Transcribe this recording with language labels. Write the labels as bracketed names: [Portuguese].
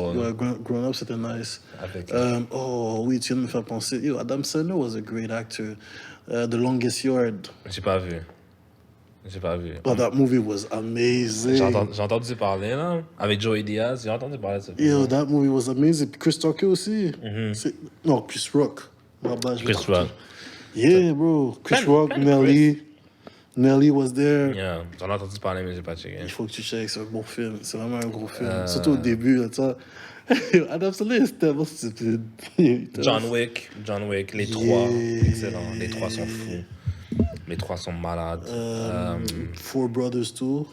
[French] Ouais, Grown Ups, c'était nice. Oh, oui, tu viens de me faire penser. [English] Yo, Adam Sandler was a great actor. The Longest Yard. [French] J'ai pas vu. [English] Oh, that movie was amazing. [French] J'ai entendu parler, là. Avec Joey Diaz, j'ai entendu parler de ça. [English] Yo, that movie was amazing. [French] Chris Tucker aussi. Non, Chris Rock. Chris Rock. [English] Yeah, bro. Chris Rock, Nelly was there. [French] Yeah, j'en ai entendu parler, mais j'ai pas checké. Il faut que tu checkes, c'est un bon film. C'est vraiment un gros film. Surtout au début, là, tu vois. Adam Sandler, c'est tellement stupide. John Wick, les trois. Excellent. Les trois sont fous. Les trois sont malades. [English] Four Brothers too.